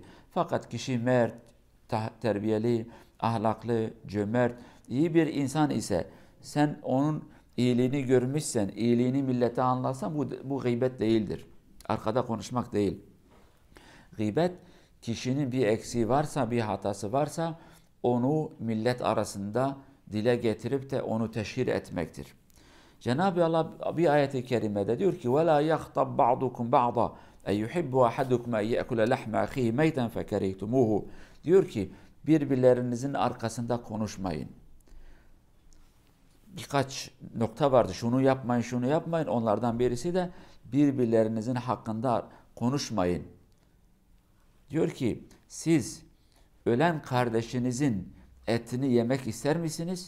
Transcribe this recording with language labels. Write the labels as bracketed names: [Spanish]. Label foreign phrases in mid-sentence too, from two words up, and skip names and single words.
[Turkish] Fakat kişi mert, terbiyeli, ahlaklı, cömert, iyi bir insan ise sen onun iyiliğini görmüşsen, iyiliğini millete anlatsan bu gıybet değildir. Arkada konuşmak değil. Gıybet kişinin bir eksiği varsa, bir hatası varsa onu millet arasında dile getirip de onu teşhir etmektir. Cenab-ı Allah bir ayet-i kerimede diyor ki [Arabic] وَلَا يَخْتَبْ بَعْضُكُمْ بَعْضًا اَيُّحِبُّ أَحَدُكُمْ اَيَّأْكُلَ لَحْمَ أَخِيهِ مَيْتًا فَكَرِهْتُمُوهُ. [Turkish] Diyor ki birbirlerinizin arkasında konuşmayın. Birkaç nokta vardı. Şunu yapmayın, şunu yapmayın. Onlardan birisi de birbirlerinizin hakkında konuşmayın. Diyor ki siz ölen kardeşinizin etini yemek ister misiniz?